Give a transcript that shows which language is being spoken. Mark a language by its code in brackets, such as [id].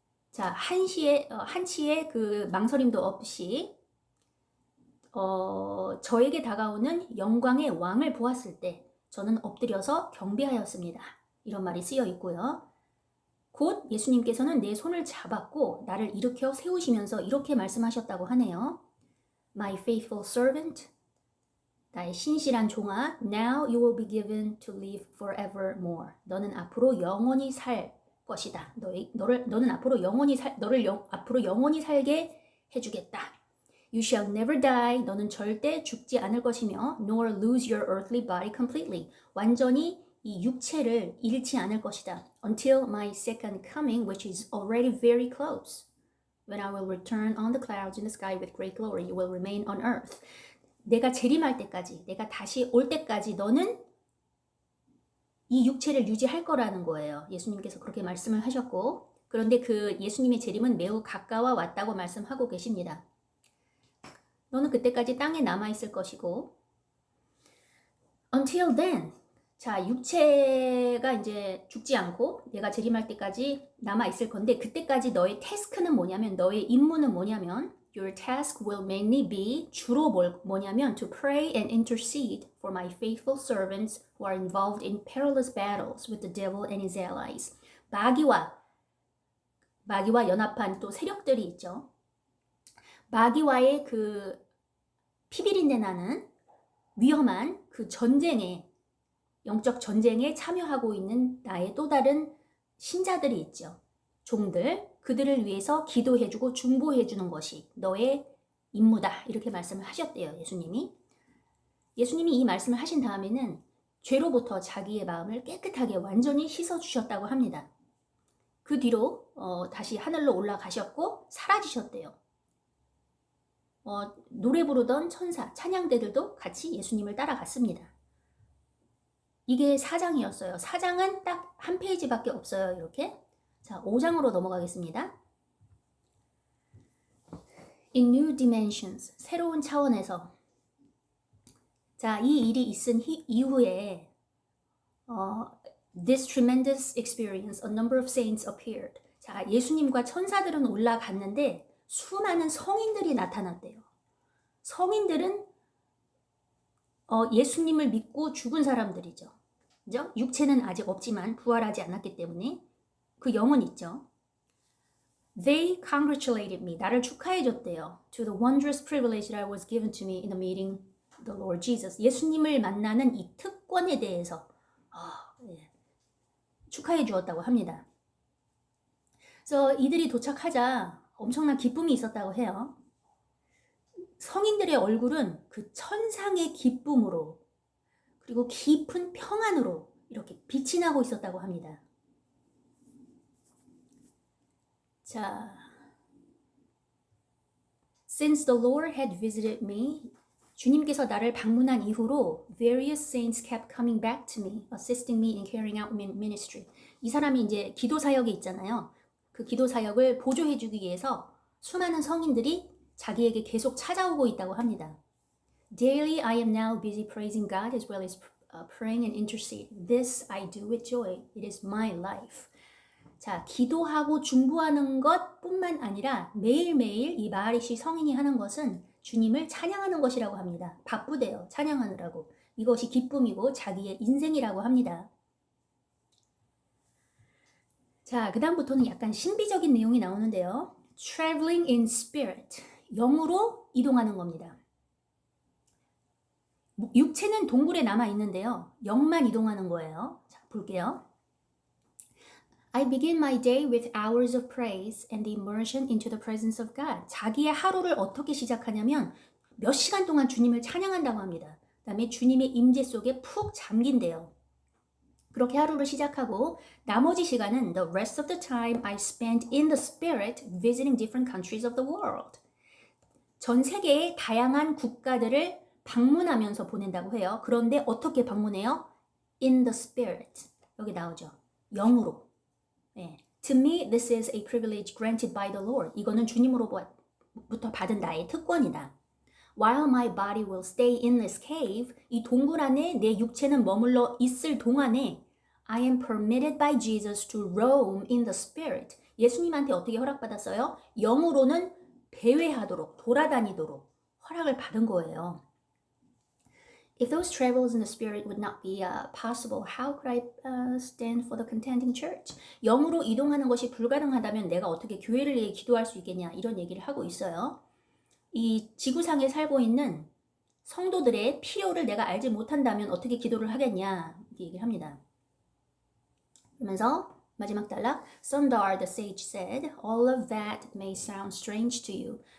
[ko] 자, 한치의 그 망설임도 없이 저에게 다가오는 영광의 왕을 보았을 때 저는 엎드려서 경배하였습니다. 이런 말이 쓰여 있고요. 곧 예수님께서는 내 손을 잡았고 나를 일으켜 세우시면서 이렇게 말씀하셨다고 하네요. [en] My faithful servant, [ko] 나의 신실한 종아, [en] now you will be given to live forevermore. [ko] 너는 앞으로 영원히 살 것이다. 너는 앞으로 앞으로 영원히 살게 해주겠다. [en] You shall never die. [ko] 너는 절대 죽지 않을 것이며, [en] nor lose your earthly body completely. [ko] 완전히 이 육체를 잃지 않을 것이다. [en] Until my second coming, which is already very close. When I will return on the clouds in the sky with great glory, you will remain on earth. [ko] 내가 재림할 때까지, 내가 다시 올 때까지 너는 이 육체를 유지할 거라는 거예요. 예수님께서 그렇게 말씀을 하셨고, 그런데 그 예수님의 재림은 매우 가까워 왔다고 말씀하고 계십니다. 너는 그때까지 땅에 남아있을 것이고, [en] until then, [ko] 자, 육체가 이제 죽지 않고 내가 재림할 때까지 남아있을 건데, 그때까지 너의 태스크는 뭐냐면, 너의 임무는 뭐냐면, [en] your task will mainly be, [ko] 주로 뭐냐면, [en] to pray and intercede for my faithful servants who are involved in perilous battles with the devil and his allies. [ko] 마귀와 연합한 또 세력들이 있죠. 마귀와의 그 피비린내 나는 위험한 그 전쟁에, 영적 전쟁에 참여하고 있는 나의 또 다른 신자들이 있죠. 종들, 그들을 위해서 기도해주고 중보해주는 것이 너의 임무다. 이렇게 말씀을 하셨대요, 예수님이. 예수님이 이 말씀을 하신 다음에는 죄로부터 자기의 마음을 깨끗하게 완전히 씻어주셨다고 합니다. 그 뒤로 다시 하늘로 올라가셨고 사라지셨대요. 노래 부르던 천사, 찬양대들도 같이 예수님을 따라갔습니다. 이게 4장이었어요. 4장은 딱 한 페이지밖에 없어요. 이렇게. 자, 5장으로 넘어가겠습니다. [en] In new dimensions, [ko] 새로운 차원에서. 자, 이 일이 있은 이후에 [en] this tremendous experience, a number of saints appeared. [ko] 자, 예수님과 천사들은 올라갔는데 수많은 성인들이 나타났대요. 성인들은 예수님을 믿고 죽은 사람들이죠. 그죠? 육체는 아직 없지만 부활하지 않았기 때문에 그 영은 있죠. [en] They congratulated me. [ko] 나를 축하해 줬대요. [en] To the wondrous privilege that was given to me in the meeting the Lord Jesus. [ko] 예수님을 만나는 이 특권에 대해서 축하해 주었다고 합니다. 그래서 이들이 도착하자 엄청난 기쁨이 있었다고 해요. 성인들의 얼굴은 그 천상의 기쁨으로 그리고 깊은 평안으로 이렇게 빛이 나고 있었다고 합니다. [en] 자, Since the Lord had visited me, [ko] 주님께서 나를 방문한 이후로 [en] various saints kept coming back to me, assisting me in carrying out ministry. [ko] 이 사람이 이제 기도 사역이 있잖아요. 그 기도 사역을 보조해 주기 위해서 수많은 성인들이 자기에게 계속 찾아오고 있다고 합니다. [en] Daily I am now busy praising God as well as praying and intercede. This I do with joy. It is my life. [ko] 자, 기도하고 중보하는 것뿐만 아니라 매일매일 이 마하리시 성인이 하는 것은 주님을 찬양하는 것이라고 합니다. 바쁘대요. 찬양하느라고. 이것이 기쁨이고 자기의 인생이라고 합니다. 자, 그 다음부터는 약간 신비적인 내용이 나오는데요. [en] Traveling in spirit. [ko] 영으로 이동하는 겁니다. 육체는 동굴에 남아 있는데요. 영만 이동하는 거예요. 자, 볼게요. [en] I begin my day with hours of praise and the immersion into the presence of God. [ko] 자기의 하루를 어떻게 시작하냐면 몇 시간 동안 주님을 찬양한다고 합니다. 그다음에 주님의 임재 속에 푹 잠긴대요. 그렇게 하루를 시작하고 나머지 시간은 [en] the rest of the time I spent in the spirit visiting different countries of the world. [ko] 전 세계의 다양한 국가들을 방문하면서 보낸다고 해요. 그런데 어떻게 방문해요? [en] In the spirit. [ko] 여기 나오죠. 영으로. 네. [en] To me, this is a privilege granted by the Lord. [ko] 이거는 주님으로부터 받은 나의 특권이다. [en] While my body will stay in this cave, [ko] 이 동굴 안에 내 육체는 머물러 있을 동안에 [en] I am permitted by Jesus to roam in the spirit. [ko] 예수님한테 어떻게 허락받았어요? 영으로는 배회하도록, 돌아다니도록 허락을 받은 거예요. [en] If those travels in the spirit would not be possible, how could I stand for the contending church? [ko] 영으로 이동하는 것이 불가능하다면 내가 어떻게 교회를 위해 기도할 수 있겠냐 이런 얘기를 하고 있어요. 이 지구상에 살고 있는 성도들의 필요를 내가 알지 못한다면 어떻게 기도를 하겠냐 이렇게 얘기를 합니다. 그러면서 마지막 단락 [en] Sundar the sage said, all of that may sound strange to you.